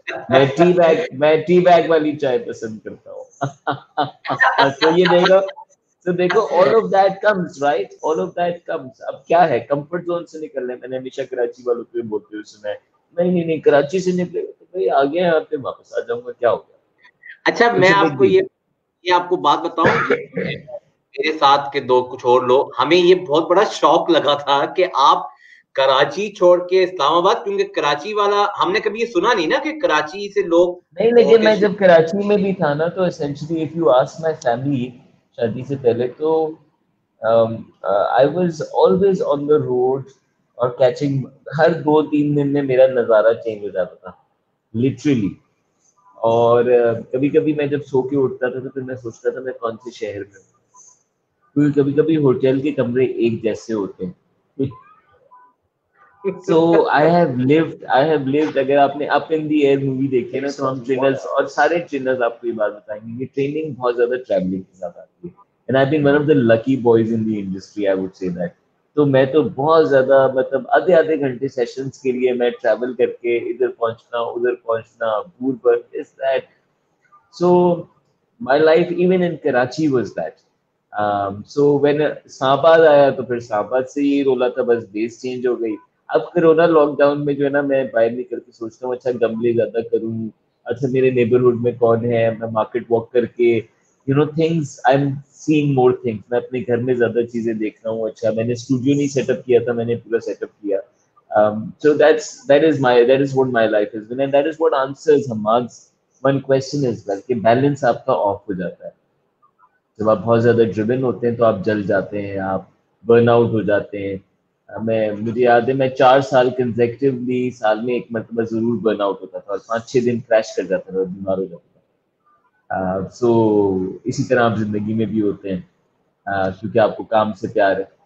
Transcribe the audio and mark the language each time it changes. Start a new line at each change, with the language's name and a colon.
Urdu: میں tea bag والی چائے پسند کرتا ہوں. تو یہ دیکھو، تو دیکھو
English: all of that comes right, all of that comes.
Urdu: اب کیا ہے کمفرٹ زون سے نکلنا ہے. میں نے ہمیشہ کراچی والوں کو بولتے ہوئے سنا ہے نہیں کراچی سے نکلے تو بھائی آگے یہاں پہ واپس آ جاؤں گا، کیا ہو گیا. اچھا میں آپ کو یہ آپ کو بات بتاؤں، میرے ساتھ کے دو کچھ اور لوگ، ہمیں یہ بہت بڑا شوق لگا تھا کہ آپ کراچی چھوڑ کے اسلام آباد، کیونکہ کراچی والا ہم نے کبھی یہ سنا نہیں نا کہ کراچی سے لوگ نہیں. لیکن میں جب کراچی میں بھی تھا نا تو
English: essentially if you ask my family
Urdu: شادی سے پہلے تو
English: I was always on the road
Urdu: اور کیچنگ. ہر 2-3 دن میں میرا نظارہ چینج ہو جاتا تھا لٹرلی. اور کبھی کبھی میں جب سو کے اٹھتا تھا تو پھر میں سوچتا تھا میں کون سے شہر میں ہوں، کیونکہ کبھی کبھی ہوٹل کے کمرے ایک جیسے ہوتے ہیں.
English: So I have lived.
Urdu: اگر آپ نے اپ ان دی ایئر مووی دیکھی ہے نا تو ہم ٹرینرز اور سارے ٹرینرز آپ کو یہ بات بتائیں گے کہ ٹریننگ بہت زیادہ ٹریولنگ کے ساتھ آتی ہے.
English: And I've been one of the lucky boys in the industry, I would say that.
Urdu: تو میں تو بہت زیادہ مطلب آدھے گھنٹے سیشنز کے لیے میں ٹریول کر کے ادھر پہنچنا ادھر پہنچنا دور پر اس that.
English: So my life even in Karachi was that. So when
Urdu: اسلام آباد آیا تو پھر اسلام آباد سے یہ رولا تھا، بس بیس چینج ہو گئی. اب کرونا لاک ڈاؤن میں جو ہے نا میں باہر نکل کے سوچتا ہوں اچھا گملے زیادہ کروں، اچھا میرے نیبرہڈ میں کون ہے، میں مارکیٹ واک کر کے
English: Things I am seeing more things.
Urdu: میں اپنے گھر میں زیادہ چیزیں دیکھ رہا ہوں. اچھا میں نے اسٹوڈیو نہیں سیٹ اپ کیا تھا، میں نے پورا سیٹ اپ کیا.
English: So that is what my life has been, and that is what answers Hamad's one question as well
Urdu: کہ بیلنس آپ کا آف ہو جاتا ہے. جب آپ بہت زیادہ ڈریون ہوتے ہیں تو آپ جل جاتے ہیں، آپ برن آؤٹ ہو جاتے ہیں. مجھے یاد ہے میں 4 سال کنزیکٹیولی سال میں ایک مرتبہ ضرور برن آؤٹ ہوتا تھا اور 5-6 دن کریش کر جاتا تھا، بیمار ہو جاتا تھا. سو اسی طرح آپ زندگی میں بھی ہوتے ہیں کیونکہ آپ کو کام سے پیار ہے.